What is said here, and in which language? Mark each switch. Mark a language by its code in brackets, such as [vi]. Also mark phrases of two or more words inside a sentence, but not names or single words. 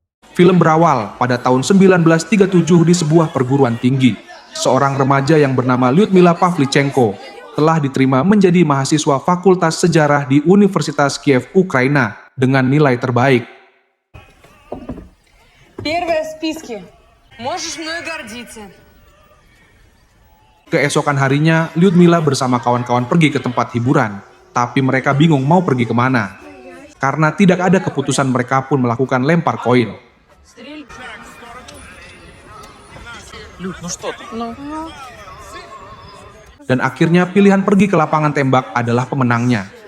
[id] Film berawal pada tahun 1937 di sebuah perguruan tinggi. Seorang remaja yang bernama Lyudmila Pavlichenko telah diterima menjadi mahasiswa Fakultas Sejarah di Universitas Kiev, Ukraina dengan nilai terbaik. [ru] Первая в списке. Можешь мной гордиться. [id] Keesokan harinya, Lyudmila bersama kawan-kawan pergi ke tempat hiburan, tapi mereka bingung mau pergi kemana. Karena tidak ada keputusan, mereka pun melakukan lempar koin. Dan akhirnya pilihan pergi ke lapangan tembak adalah pemenangnya.